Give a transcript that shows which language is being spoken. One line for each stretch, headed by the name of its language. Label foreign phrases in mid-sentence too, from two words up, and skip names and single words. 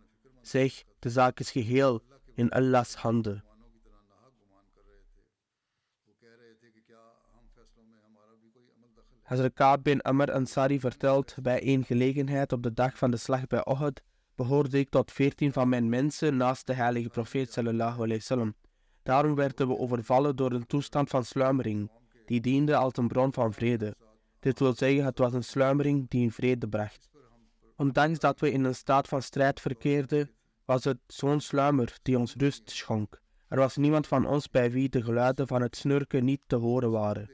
Dutch: Zeg, de zaak is geheel in Allah's handen. Hazrat Ka'b bin Amr Ansari vertelt bij een gelegenheid op de dag van de slag bij Uhud, behoorde ik tot 14 van mijn mensen naast de heilige profeet
Arabic: صلى الله عليه وسلم.
Dutch: Daarom werden we overvallen door een toestand van sluimering, die diende als een bron van vrede. Dit wil zeggen, het was een sluimering die in vrede bracht. Ondanks dat we in een staat van strijd verkeerden, was het zo'n sluimer die ons rust schonk. Er was niemand van ons bij wie de geluiden van het snurken niet te horen waren.